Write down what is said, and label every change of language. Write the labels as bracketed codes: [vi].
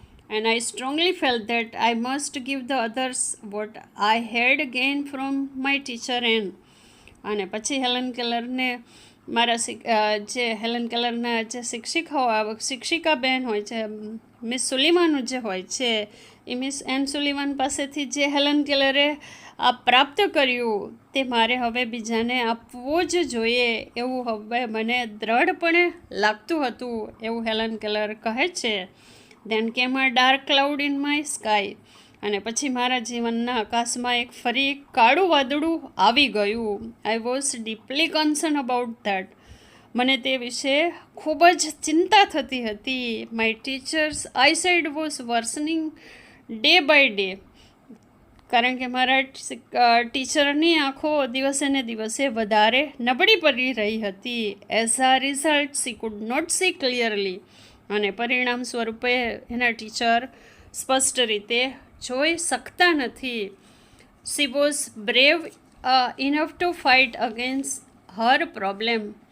[en] And I strongly felt that I must give the others what I had gained from my teacher and. [gu] અને પછી Helen કેલરને જે Helen કેલરના જે શિક્ષિકા બહેન હોય છે, મિસ સુલિવાન જે હોય છે, એ મિસ એન સુલિવાન પાસેથી જે હેલન કેલરે આ પ્રાપ્ત કર્યું તે મારે હવે બીજાને આપવું જ જોઈએ એવું હવે મને દ્રઢપણે લાગતું હતું એવું હેલન કેલર કહે છે. [en] Then came a dark cloud in my sky. અને પછી મારા જીવનના આકાશમાં ફરી કાળું વાદળું આવી ગયું. I was deeply concerned about that. [gu] મને તે વિશે ખૂબ જ ચિંતા થતી હતી. [en] My teacher's eyesight was worsening day by day. [gu] કારણ કે મારા ટીચરની આંખો દિવસે ને દિવસે વધારે નબળી પડી રહી હતી. [en] As a result, she could not see clearly. [gu] અને પરિણામ સ્વરૂપે એના ટીચર સ્પષ્ટ રીતે જોઈ શકતા નથી. [en] She was brave enough to fight against her problem.